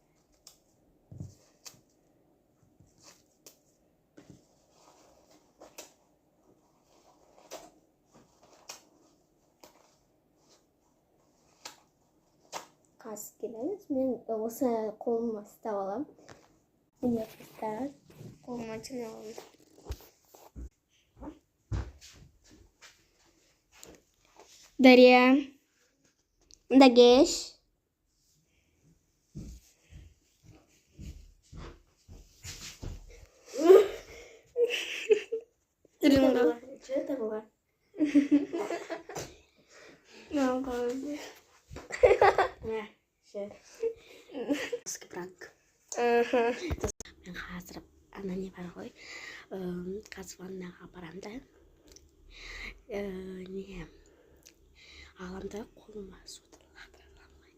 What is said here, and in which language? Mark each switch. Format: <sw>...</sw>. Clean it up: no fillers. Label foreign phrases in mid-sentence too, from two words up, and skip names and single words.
<kk>Қасып келеміз. Мен осы қолыма ұстап аламын. Міне ұстап қолыма жинап аламын. Дарья, мында кеш.</kk> <ru>Что это было?</ru> <kk>Ше. Пранк. Мен қазір ана не бар ғой. Қазір ваннаға барам да. Не алам да қолыма суды лақтыра аламын.</kk>